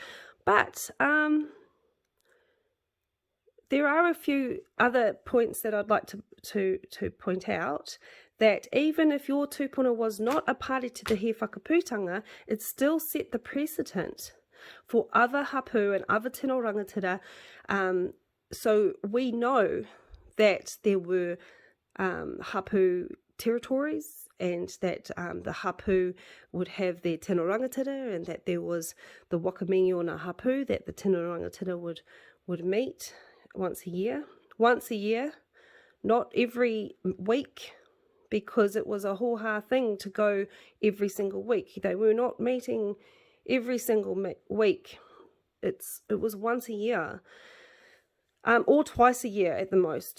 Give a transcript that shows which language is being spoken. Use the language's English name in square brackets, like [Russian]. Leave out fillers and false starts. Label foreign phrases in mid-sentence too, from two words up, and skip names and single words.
[English] But there are a few other points that I'd like to point out, that even if your tupuna was not a party to the Hifakaputanga, it still set the precedent for other hapu and other [Māori] tino rangatira. [English] So we know that there were hapu territories, and that the hapu would have their [Māori] tino rangatira, [English] and that there was the [Māori] wakamingiona hapu [English] that the [Māori] tino rangatira [English] would meet once a year, not every week, because it was a hoha thing to go every single week. They were not meeting every single week. It was once a year, or twice a year at the most.